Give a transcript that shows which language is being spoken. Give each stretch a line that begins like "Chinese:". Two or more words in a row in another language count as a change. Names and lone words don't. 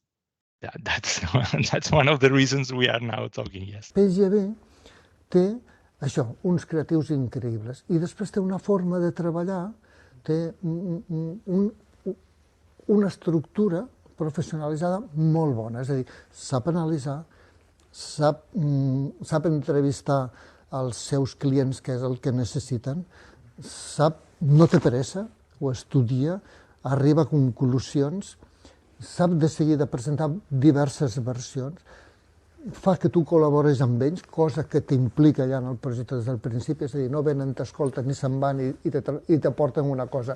English: Yeah, that's one of the reasons we are now talking, yes.
Catalan: PGB té això, uns creatius increïbles, i després té una forma de treballar, té una estructura professionalitzada molt bona, és a dir, sap analitzar, sap entrevistar els seus clients, que és el que necessiten, no té pressa, ho estudia, arriba a conclusions, sap de seguida presentar diverses versions, fa que tu col·labores amb ells, cosa que t'implica ja en el projecte des del principi, és a dir, no venen, t'escolten ni se'n van i t'aporten una cosa.